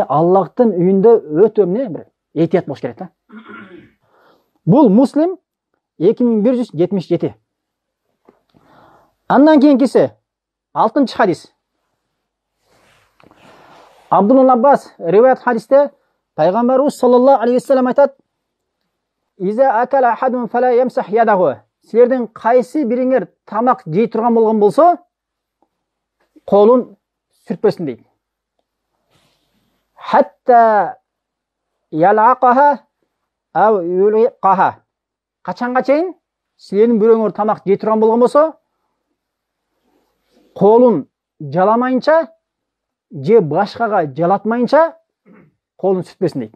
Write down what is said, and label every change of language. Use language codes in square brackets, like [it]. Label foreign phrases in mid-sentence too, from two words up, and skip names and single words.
[ky] Аллахтын үйүндө өтө эмне? Бир этият болуш керек да. Бул Муслим 2177. Андан кийинкиси 6-чы хадис. Абдулла Аббас риваят хадисте пайгамбарыбыз [ar] صلى الله عليه وسلم [ky] айтат: [ar] "إذا أكل أحد فلا يمسح يده." [ky] Силердин кайсы бириңер тамак жей турган болгон болсо, колун сүртпөсүн дейт. [ar] حتى يلعقها أو يلعقها. [ky] Качанга чейин силердин бирөөңөр тамак жей турган болгон болсо, колун жаламайынча, же башкага жалатмайынча колун сүртпөсүн дейт.